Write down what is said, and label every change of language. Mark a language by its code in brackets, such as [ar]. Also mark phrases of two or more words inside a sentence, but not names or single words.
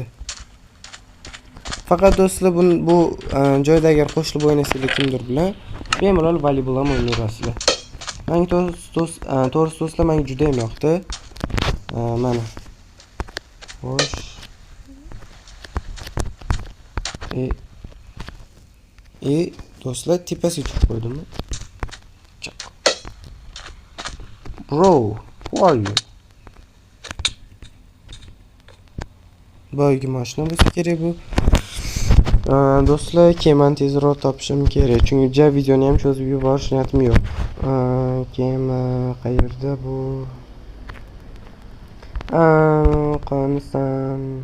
[uz] Faqat do'stlar, bu joyda agar qo'shilib o'ynasanglar kimdir bilan, bemalol voleybol ham o'ynayasizlar. Menga to'g'risi do'stlar, menga juda ham yoqdi. Mana. Xo'sh. Do'stlar, tepasiga chiqib qo'ydimmi? [en] Bro, who are you? [uz] Boyagi mashina bo'lsa kerak bu. Do'stlar, kemani tezroq topishim kerak, chunki videoni ham cho'zib yuborish niyatim yo'q. Kema qayerda bu? Qonisan.